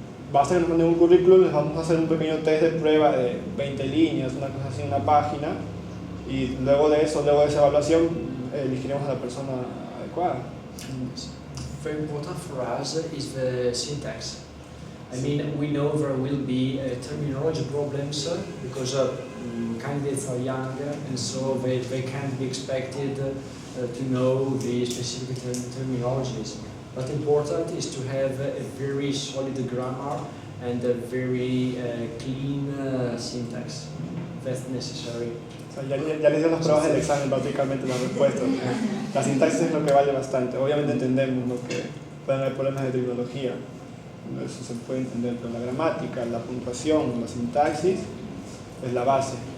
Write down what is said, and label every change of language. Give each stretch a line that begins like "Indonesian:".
Spanish: Basta que nos manden un currículum, les vamos a hacer un pequeño test de prueba de 20 líneas, una cosa así, una página, y luego de esa evaluación, elegiremos a la persona adecuada.
English: Very important for us is the syntax. I mean, we know there will be terminology problems because candidates are young and so they can't be expected to know the specific terminologies. But important is to have a very solid grammar and a very clean syntax. That's necessary.
Spanish: O sea, ya les dio las pruebas del examen prácticamente las respuestas. La sintaxis es lo que vale bastante. Obviamente entendemos que pueden haber problemas de terminología, eso se puede entender, pero la gramática, la puntuación, la sintaxis es la base.